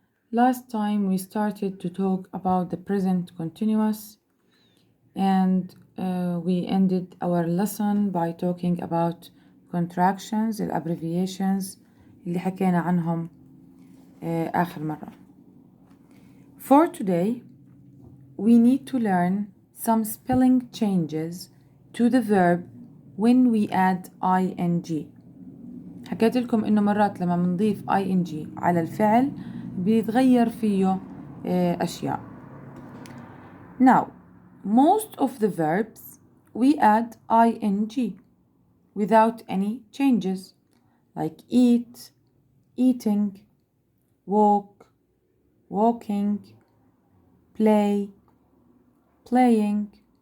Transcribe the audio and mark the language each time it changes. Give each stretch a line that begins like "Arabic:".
English: Last time we started to talk about the present continuous, and we ended our lesson by talking about contractions, abbreviations
Arabic: اللي حكينا عنهم آخر مرة.
English: For today, we need to learn some spelling changes to the verb when we add ing.
Arabic: حكيت لكم إنه مرات لما بنضيف ing على الفعل بيتغير فيه أشياء.
English: Now, most of the verbs we add ing without any changes, like eat, eating, walk, walking, play, playing.